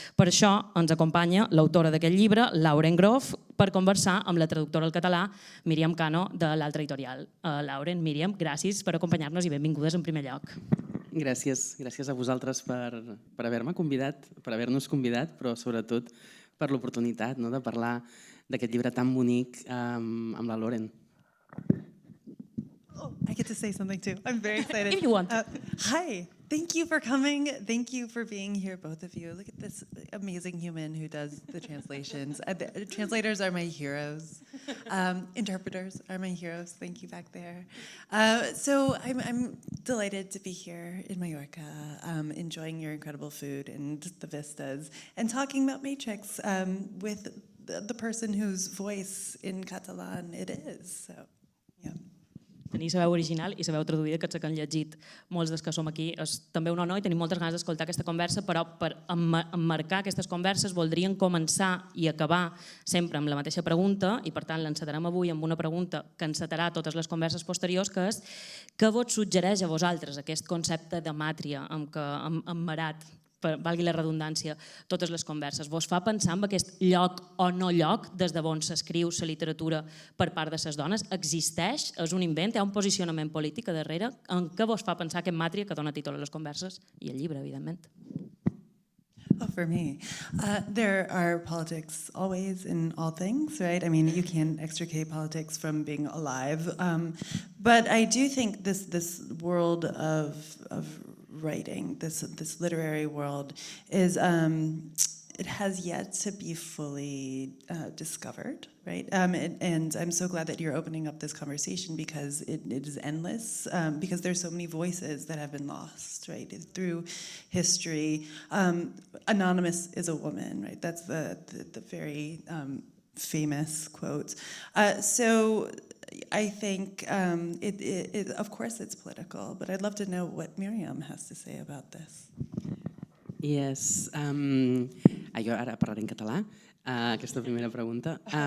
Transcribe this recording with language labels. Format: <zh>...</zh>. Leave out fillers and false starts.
<ca>Per això ens acompanya l'autora d'aquest llibre, Groff, per conversar amb la traductora al català, Míriam Cano, de l'altra editorial. Lauren, Míriam, gràcies per acompanyar-nos i benvingudes en primer lloc. Gràcies a vosaltres per haver-me convidat, per haver-nos convidat, però sobretot per l'oportunitat de parlar d'aquest llibre tan bonic amb la Lauren.</ca> <en>Oh, I get to say something too. I'm very excited. If you want. Hi, thank you for coming. Thank you for being here, both of you. Look at this amazing human who does the translations. Translators are my heroes. Interpreters are my heroes. Thank you back there. So I'm delighted to be here in Mallorca, enjoying your incredible food and the vistas, and talking about Matrix with the person whose voice in Catalan it is. So, yeah.</en> <ca>Tenir la veu original i la veu traduïda, que és la que han llegit molts dels que som aquí. És també un honor i tenim moltes ganes d'escoltar aquesta conversa, però per emmarcar aquestes converses voldríem començar i acabar sempre amb la mateixa pregunta i, per tant, l'encetarem avui amb una pregunta que encetarà totes les converses posteriors, que és què vos suggereix a vosaltres aquest concepte de màtria emmarat valgui la redundància, totes les converses. Vos fa pensar en aquest lloc o no lloc des d'on s'escriu la literatura per part de les dones? Existeix? És un invent? Hi ha un posicionament polític a darrere? En què vos fa pensar aquest Màtria que dona títol a les converses? I el llibre, evidentment.</ca> <en>Oh, for me, there are politics always in all things, right? I mean, you can't extricate politics from being alive. But I do think this world of writing, this literary world, is it has yet to be fully discovered, right? And I'm so glad that you're opening up this conversation because it is endless, because there's so many voices that have been lost, right, through history. Anonymous is a woman, right? That's the very famous quote. So I think, of course it's political, but I'd love to know what Míriam has to say about this. Yes.</en> <ca>Jo ara parlaré en català, aquesta primera pregunta.</ca>